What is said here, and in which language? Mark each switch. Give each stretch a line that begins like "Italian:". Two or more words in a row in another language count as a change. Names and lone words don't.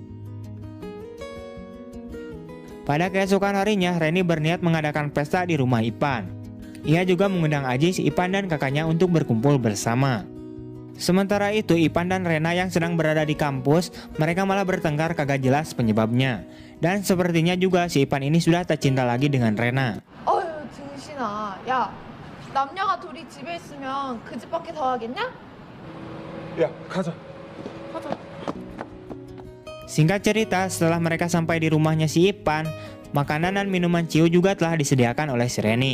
Indonesian: Pada keesokan harinya, Reni berniat mengadakan pesta di rumah Ipan. Ia juga mengundang Ajis, Ipan dan kakaknya untuk berkumpul bersama. Sementara itu, Ipan dan Rena yang sedang berada di kampus, mereka malah bertengkar kagak jelas penyebabnya. Dan sepertinya juga si Ipan ini sudah tak cinta lagi dengan Rena.
Korean: 어휴 등신아 야 남녀가 둘이 집에 있으면 그 집밖에 더 하겠냐? 야, 가자. 가자.
Indonesian: Singkat cerita, setelah mereka sampai di rumahnya si Ipan, makanan dan minuman ciu juga telah disediakan oleh si Reni.